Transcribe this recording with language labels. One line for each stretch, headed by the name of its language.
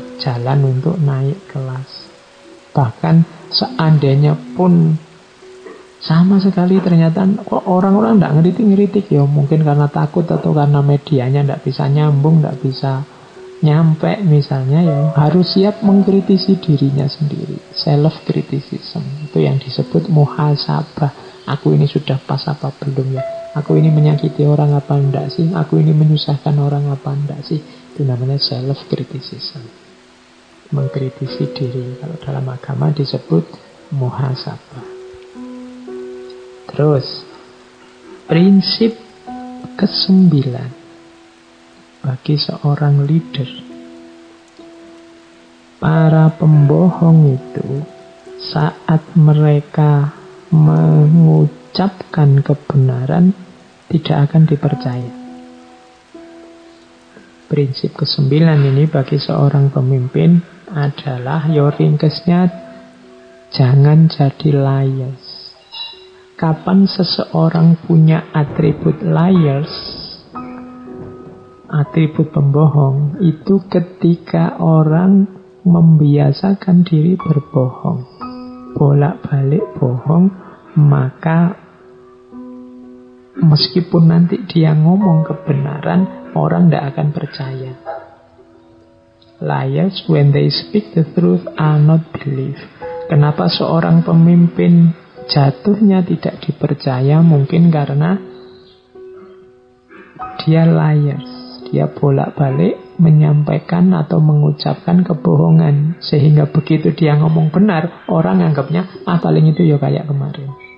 Indonesian: Jalan untuk naik kelas. Bahkan seandainya pun sama sekali ternyata kok orang-orang tidak ngeritik-ngeritik, ya mungkin karena takut atau karena medianya tidak bisa nyambung, tidak bisa nyampe misalnya, ya harus siap mengkritisi dirinya sendiri. Self criticism itu yang disebut muhasabah. Aku ini sudah pas apa belum, ya Aku ini menyakiti orang apa enggak sih? Aku ini menyusahkan orang apa enggak sih? Itu namanya self-criticism. Mengkritisi diri. Kalau dalam agama disebut muhasabah. Terus, prinsip ke-9 bagi seorang leader. Para pembohong itu saat mereka mengucapkan kebenaran tidak akan dipercaya. Prinsip ke-9 ini bagi seorang pemimpin adalah, ringkesnya, jangan jadi liars. Kapan seseorang punya atribut liars, atribut pembohong, itu ketika orang membiasakan diri berbohong, bolak-balik bohong, maka meskipun nanti dia ngomong kebenaran, orang tidak akan percaya.
English: Liars, when they speak the truth, are not believed.
Indonesian: Kenapa seorang pemimpin jatuhnya tidak dipercaya? Mungkin karena dia liars. Dia bolak-balik menyampaikan atau mengucapkan kebohongan. Sehingga begitu dia ngomong benar, orang anggapnya, paling itu ya kayak kemarin.